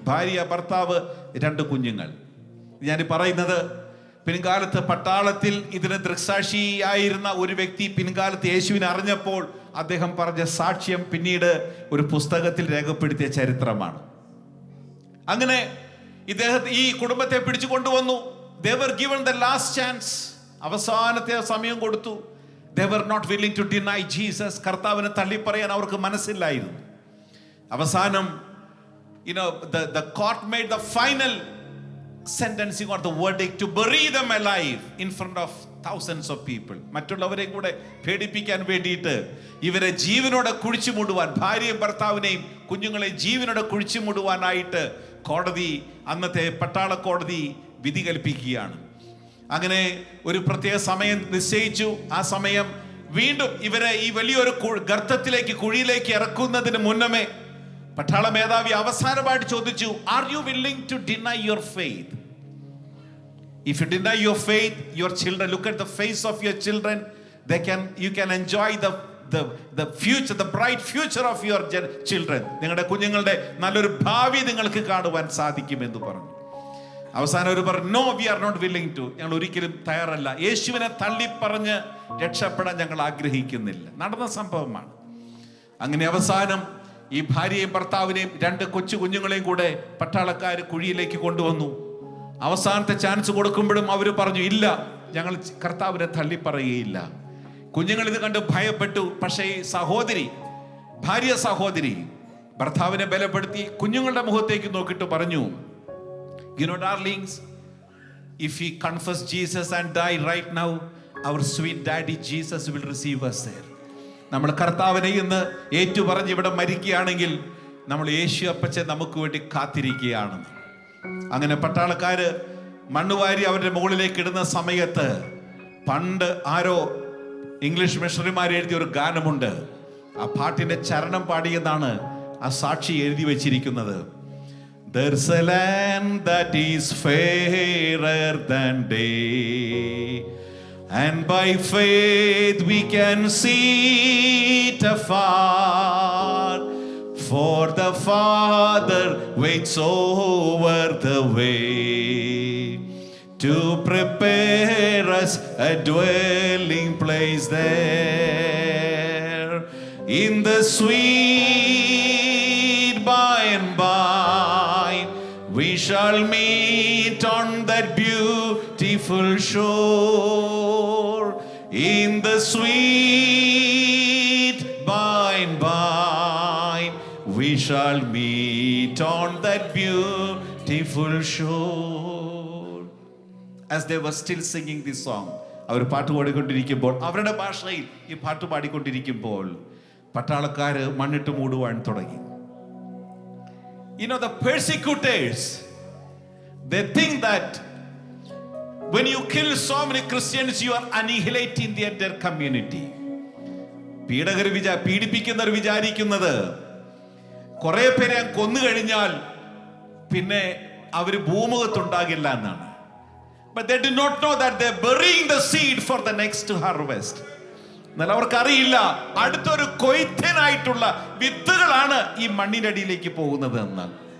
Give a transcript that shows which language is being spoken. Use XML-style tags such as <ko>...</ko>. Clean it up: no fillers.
<ml>ഭാര്യ, ഭർത്താവ്, 2 കുഞ്ഞുങ്ങൾ. ഞാൻ പറയുന്നത്, പിൻകാലത്ത് പട്ടാളത്തിൽ ഇതിന് ദൃക്സാക്ഷിയായിരുന്ന ഒരു വ്യക്തി പിൻകാലത്ത് യേശുവിനെ അറിഞ്ഞപ്പോൾ അദ്ദേഹം പറഞ്ഞ സാക്ഷ്യം പിന്നീട് ഒരു പുസ്തകത്തിൽ രേഖപ്പെടുത്തിയ ചരിത്രമാണ്. അങ്ങനെ ഈ കുടുംബത്തെ പിടിച്ചു കൊണ്ടുവന്നു.</ml> <en>They were given the last chance.</en> <ml>അവസാനത്തെ സമയം കൊടുത്തു.</ml> <en>They were not willing to deny Jesus.</en> <ml>കർത്താവിനെ തള്ളിപ്പറയാൻ അവർക്ക് മനസ്സില്ലായിരുന്നു. അവസാനം</ml> <en>the court made the final sentencing or the verdict to bury them alive in front of thousands of people.</en> <ml>മറ്റുള്ളവരെ കൂടെ പേടിപ്പിക്കാൻ വേണ്ടിയിട്ട് ഇവരെ ജീവനോടെ കുഴിച്ചു മൂടുവാൻ, ഭാര്യയും ഭർത്താവിനെയും കുഞ്ഞുങ്ങളെയും ജീവനോടെ കുഴിച്ചു മൂടുവാനായിട്ട് കോടതി, അന്നത്തെ പട്ടാള കോടതി വിധി കൽപ്പിക്കുകയാണ്. അങ്ങനെ ഒരു പ്രത്യേക സമയം നിശ്ചയിച്ചു. ആ സമയം വീണ്ടും ഇവരെ ഈ വലിയൊരു ഗർത്തത്തിലേക്ക്, കുഴിയിലേക്ക് ഇറക്കുന്നതിന് മുന്നമേ പട്ടാള മേധാവി അവസാനമായിട്ട് ചോദിച്ചു,</ml> <en>Are you willing to deny your faith? If you deny your faith, your children, look at the face of your children, you can enjoy the future, the bright future of your children.</en> <ml>നിങ്ങളുടെ കുഞ്ഞുങ്ങളുടെ നല്ലൊരു ഭാവി നിങ്ങൾക്ക് കാണുവാൻ സാധിക്കുമെന്ന് പറഞ്ഞു. അവസാനം അവർ പറഞ്ഞു,</ml> <en>No, we are not willing to.</en> <ml>ഞങ്ങൾ ഒരിക്കലും തയ്യാറല്ല, യേശുവിനെ തള്ളിപ്പറഞ്ഞ് രക്ഷപ്പെടാൻ ഞങ്ങൾ ആഗ്രഹിക്കുന്നില്ല. നടന്ന സംഭവമാണ്. അങ്ങനെ അവസാനം ഈ ഭാര്യയും ഭർത്താവിനെയും 2 കൊച്ചു കുഞ്ഞുങ്ങളെയും കൂടെ പട്ടാളക്കാർ കുഴിയിലേക്ക് കൊണ്ടുവന്നു. അവസാനത്തെ ചാൻസ് കൊടുക്കുമ്പോഴും അവർ പറഞ്ഞു, ഇല്ല, ഞങ്ങൾ കർത്താവിനെ തള്ളിപ്പറയുകയില്ല. കുഞ്ഞുങ്ങൾ ഇത് കണ്ട് ഭയപ്പെട്ടു. പക്ഷേ ഈ ഭാര്യ സഹോദരി ഭർത്താവിനെ ബലപ്പെടുത്തി കുഞ്ഞുങ്ങളുടെ മുഖത്തേക്ക് നോക്കിയിട്ട് പറഞ്ഞു,</ml> <en>you know darlings, if we confess Jesus and die right now, our sweet daddy Jesus will receive us there.</en> <ml>നമ്മൾ കർത്താവിനെ ഇന്ന് ഏറ്റുപറഞ്ഞ് ഇവിടെ മരിക്കുകയാണെങ്കിൽ നമ്മൾ യേശു അപ്പച്ചൻ നമുക്ക് വേണ്ടി കാത്തിരിക്കുകയാണ്. അങ്ങനെ പട്ടാളക്കാര് മണ്ണുവാരി അവരുടെ മുകളിലേക്ക് ഇടുന്ന സമയത്ത് പണ്ട് ആരോ ഇംഗ്ലീഷ് മിഷണറിമാർ എഴുതിയ ഒരു ഗാനമുണ്ട്. ആ പാട്ടിന്റെ ചരണം പാടിയെന്നാണ് ആ സാക്ഷി എഴുതി വെച്ചിരിക്കുന്നത്.</ml> <en>There's a land that is fairer than day, and by faith we can see it afar, for the Father waits over the way to prepare us a dwelling place there, in the sweet by and by we shall meet on that beautiful shore, in the sweet by and by we shall meet on that beautiful shore. As they were still singing this song,</en> <ml>അവർ പാട്ട് പാടിക്കൊണ്ടിരിക്കുമ്പോൾ, അവരുടെ ഭാഷയിൽ ഈ പാട്ട് പാടിക്കൊണ്ടിരിക്കുമ്പോൾ പട്ടാളക്കാര് മണ്ണിട്ട് മൂടുവാൻ തുടങ്ങി.</ml> <en>You know, the persecutors, they think that when you kill so many Christians, you are annihilating the entire community.</en> <ml>പീഡിപ്പിക്കുന്നവർ വിചാരിക്കുന്നത് കുറെ പേരെ കൊന്നു കഴിഞ്ഞാൽ പിന്നെ അവര് ഭൂമുഖത്തുണ്ടാകില്ല എന്നാണ്.</ml> <en>But they do not know that they are burying the seed for the next harvest.</en> <ml>എന്നാൽ അവർക്കറിയില്ല അടുത്തൊരു കൊയ്ത്തനായിട്ടുള്ള വിത്തുകളാണ് ഈ മണ്ണിനടിയിലേക്ക് പോകുന്നത് എന്നാൽ.</ml>